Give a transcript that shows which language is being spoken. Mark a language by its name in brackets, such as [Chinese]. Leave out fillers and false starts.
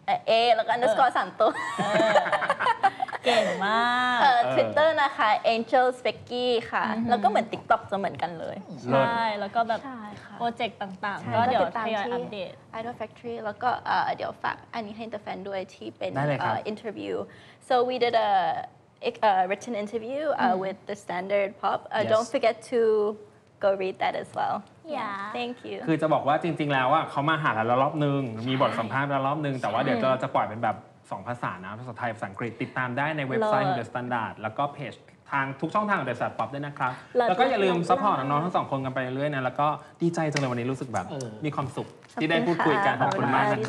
[Thai] A แล้วก็ underscore 3 ตัว เก่งมาก Twitter นะคะ Angel Specky ค่ะ แล้วก็เหมือน TikTok จะเหมือนกันเลย ใช่แล้วก็แบบ ใช่ค่ะ โปรเจกต์ต่าง ใช่ ๆ ก็เดี๋ยว ติดตาม ทยอย ที่ อัปเดต Idol Factory แล้วก็เดี๋ยวฝากอันนี้ให้ The Fan ด้วยที่เป็น ได้เลยครับ [English] interview so we did a written interview with the Standard Pop Yes. don't forget to go read that as well Yeah. thank you [Thai] คือจะบอกว่าจริง ๆ แล้วอ่ะเขามาหาเรารอบนึง มีบทสัมภาษณ์เรารอบนึง แต่ว่าเดี๋ยวเราจะปล่อยเป็นแบบ 2 ภาษานะ ภาษาไทย ภาษาอังกฤษ ติดตามได้ในเว็บไซต์ของ The Standard แล้วก็เพจทางทุกช่องทางของ The Standard Pop ด้วยนะครับ แล้วก็อย่าลืมซัพพอร์ตน้องๆทั้งสองคนกันไปเรื่อยๆนะ แล้วก็ดีใจจังเลยวันนี้รู้สึกแบบมีความสุขที่ได้พูดคุยกันขอบคุณมากนะค